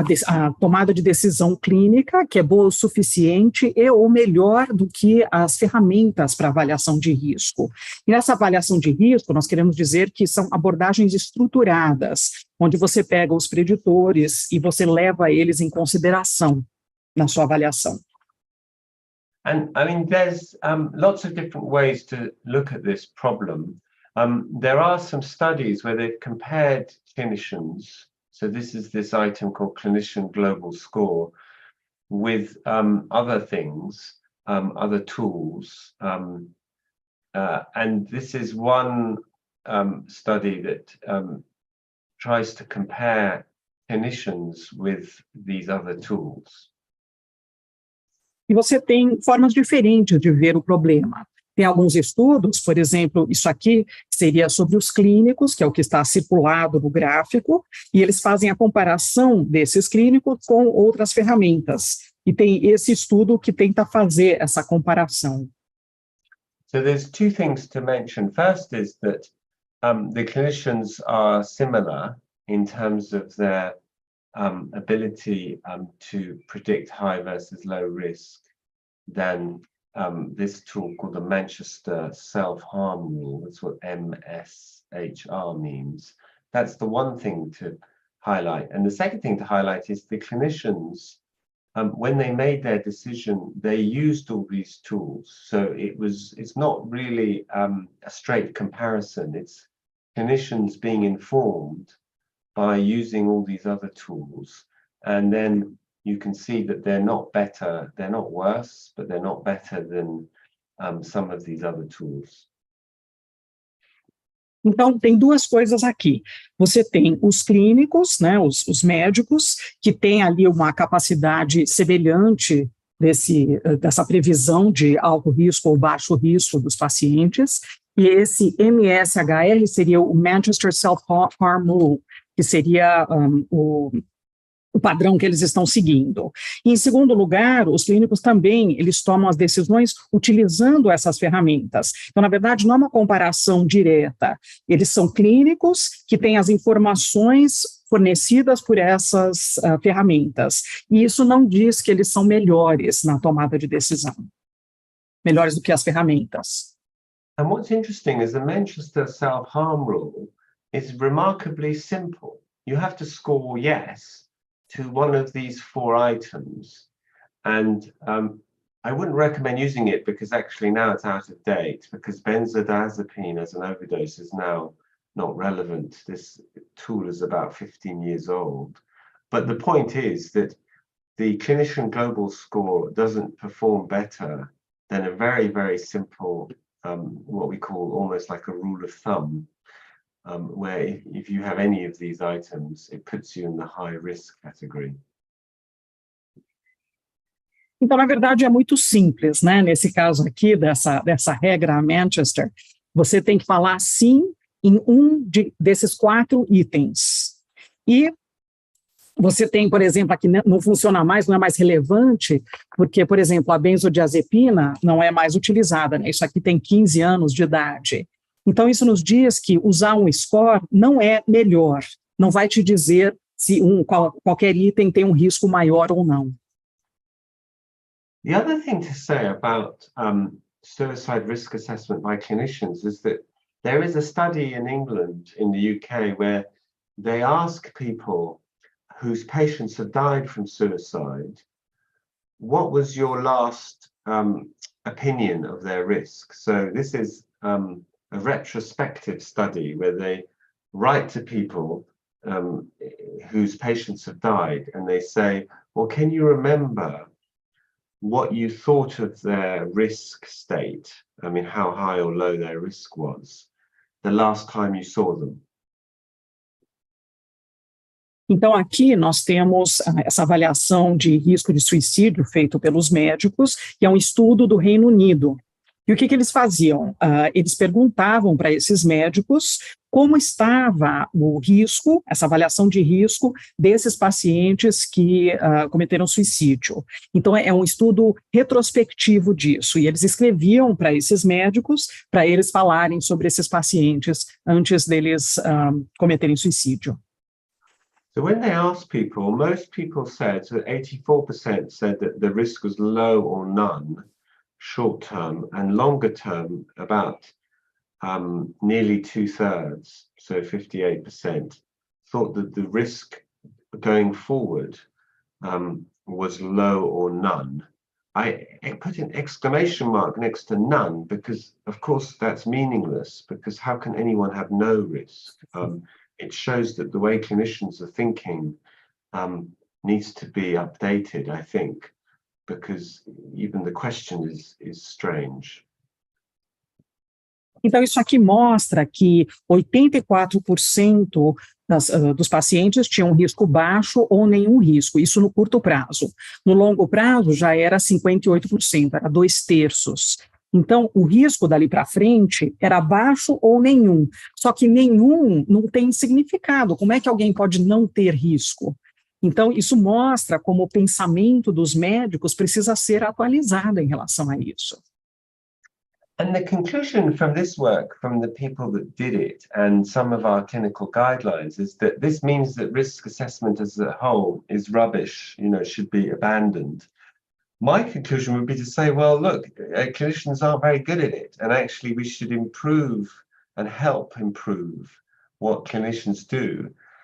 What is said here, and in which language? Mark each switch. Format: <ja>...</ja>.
<pt>a tomada de decisão clínica, que é boa o suficiente e ou melhor do que as ferramentas para avaliação de risco. E nessa avaliação de risco, nós queremos dizer que são abordagens estruturadas, onde você pega os preditores e você leva eles em consideração na sua avaliação.</pt> <en>And I mean, there's lots of different ways to look at this problem. There are some studies where they've compared clinicians. So this is this item called Clinician Global Score with other things, other tools. And this is one study that tries to compare clinicians with these other tools.</en> <pt>E você tem formas diferentes de ver o problema. Tem alguns estudos, por exemplo, isso aqui seria sobre os clínicos, que é o que está circulado no gráfico, e eles fazem a comparação desses clínicos com outras ferramentas. E tem esse estudo que tenta fazer essa comparação.</pt> <en>So there's two things to mention. First is that the clinicians are similar in terms of their ability to predict high versus low risk than this tool called the Manchester Self-Harm Rule. That's what MSHR means. That's the one thing to highlight. And the second thing to highlight is the clinicians, when they made their decision, they used all these tools. So it's not really a straight comparison. It's clinicians being informed by using all these other tools, and then you can see that they're not better, they're not worse, but they're not better than some of these other tools.</en> <pt>Então, tem duas coisas aqui. Você tem os clínicos, né, os médicos, que têm ali uma capacidade semelhante dessa previsão de alto risco ou baixo risco dos pacientes, e esse MSHR seria o Manchester Self-Harm Rule, que seria o padrão que eles estão seguindo. E, em segundo lugar, os clínicos também, eles tomam as decisões utilizando essas ferramentas. Então, na verdade, não é uma comparação direta. Eles são clínicos que têm as informações fornecidas por essas ferramentas. E isso não diz que eles são melhores na tomada de decisão, melhores do que as ferramentas.</pt> <en>And what's interesting is the Manchester Self-Harm Rule is remarkably simple. You have to score yes to one of these 4 items. And I wouldn't recommend using it because actually now it's out of date, because benzodiazepine as an overdose is now not relevant. This tool is about 15 years old. But the point is that the clinician global score doesn't perform better than a very, very simple, what we call almost like a rule of thumb, where if you have any of these items, it puts you in the high risk category.</en> <pt>Então, na verdade, é muito simples, né? Nesse caso aqui, dessa regra Manchester, você tem que falar sim em desses 4 itens. E você tem, por exemplo, aqui não funciona mais, não é mais relevante, porque, por exemplo, a benzodiazepina não é mais utilizada, né? Isso aqui tem 15 anos de idade. Então, isso nos diz que usar um score não é melhor, não vai te dizer se qualquer item tem um risco maior ou não.</pt> <en>The other thing to say about suicide risk assessment by clinicians is that there is a study in England, in the UK, where they ask people whose patients have died from suicide, what was your last opinion of their risk? So this is a retrospective study where they write to people whose patients have died, and they say, well, can you remember what you thought of their risk state? I mean, how high or low their risk was the last time you saw them.</en> <pt>Então, aqui nós temos essa avaliação de risco de suicídio feito pelos médicos, que é um estudo do Reino Unido. E o que eles faziam? Eles perguntavam para esses médicos como estava o risco, essa avaliação de risco desses pacientes que cometeram suicídio. Então, é um estudo retrospectivo disso, e eles escreviam para esses médicos, para eles falarem sobre esses pacientes antes deles cometerem suicídio.</pt> <en>So when they asked people, most people said, so 84% said that the risk was low or none, short term, and longer term, about nearly 2/3, so 58%, thought that the risk going forward was low or none. I put an exclamation mark next to none because, of course, that's meaningless, because how can anyone have no risk? It shows that the way clinicians are thinking needs to be updated, I think, because even the question is strange.</en> <pt>Então, isso aqui mostra que 84% dos pacientes tinham risco baixo ou nenhum risco, isso no curto prazo. No longo prazo já era 58%, era 2/3. Então, o risco dali para frente era baixo ou nenhum, só que nenhum não tem significado. Como é que alguém pode não ter risco? Então, isso mostra como o pensamento dos médicos precisa ser atualizado em relação a isso.</pt> <en>And the conclusion from this work, from the people that did it, and some of our clinical guidelines, is that this means that risk assessment as a whole is rubbish, should be abandoned. My conclusion would be to say, well, look, clinicians aren't very good at it, and actually we should improve and help improve what clinicians do.</en>